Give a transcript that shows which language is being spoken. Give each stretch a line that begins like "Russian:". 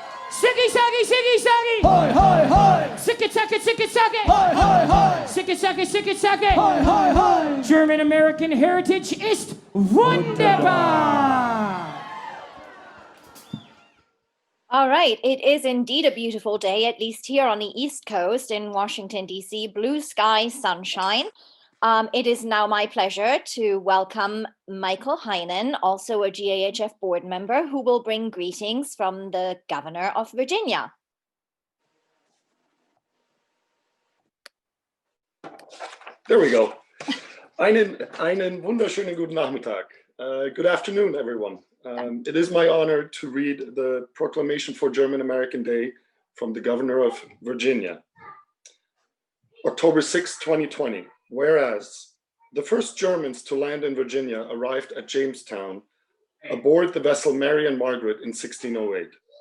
English: Siggy saggy! Hoi, hoi, hoi! Sick it, suck it! Hoi, hoi, hoi! Sick it, suck it! Hoi, hoi, hoi! German American heritage
German: ist wunderbar!
English: All right, it is indeed a beautiful day, at least here on the East Coast in Washington, D.C. Blue sky, sunshine. It is now my pleasure to welcome Michael Heinen, also a GAHF board member, who will bring greetings from the governor of Virginia. There we go.
German: Einen wunderschönen guten Nachmittag.
English: Good afternoon, everyone. It is my honor to read the Proclamation for German American Day from the Governor of Virginia. October 6, 2020. Whereas the first Germans to land in Virginia arrived at Jamestown aboard the vessel Mary and Margaret in 1608.